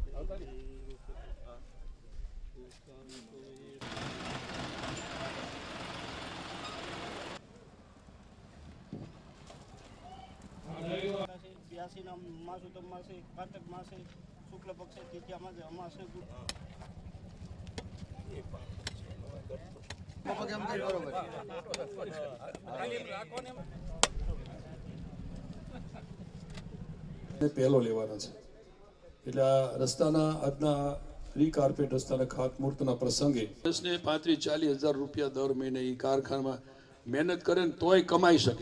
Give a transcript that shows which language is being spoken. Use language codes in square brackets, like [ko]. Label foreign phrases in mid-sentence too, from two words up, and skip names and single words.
[sa] मासे कार्तिक मासे शुक्ल पक्ष तिथ्या मासे अमासे [gu] પહેલો લેવાનો છે એટલે આ રસ્તાના આજના રીકાર્પેટ રસ્તાના ખાતમુહૂર્તના પ્રસંગે 35-40 હજાર રૂપિયા દર મહિને એ કારખાનામાં મહેનત કરે ને તોય કમાઈ શકે.